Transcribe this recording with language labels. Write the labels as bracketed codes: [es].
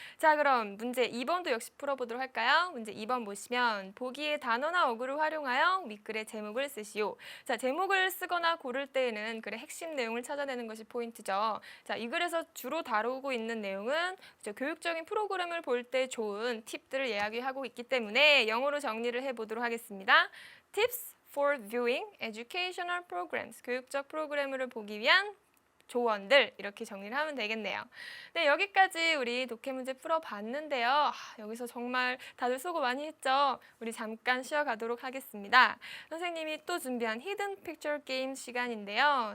[ko] 자, 그럼 문제 2번도 역시 풀어보도록 할까요? 문제 2번 보시면 보기의 단어나 어구를 활용하여 윗글의 제목을 쓰시오. 자, 제목을 쓰거나 고를 때에는 글의 핵심 내용을 찾아내는 것이 포인트죠. 자, 이 글에서 주로 다루고 있는 내용은 교육적인 프로그램을 볼 때 좋은 팁들을 이야기하고 있기 때문에 영어로 정리를 해보도록 하겠습니다. [en] Tips for viewing educational programs. [ko] 교육적 프로그램을 보기 위한 조언들 이렇게 정리를 하면 되겠네요. 네, 여기까지 우리 독해 문제 풀어봤는데요. 여기서 정말 다들 수고 많이 했죠. 우리 잠깐 쉬어가도록 하겠습니다. 선생님이 또 준비한 히든 픽처 게임 시간인데요.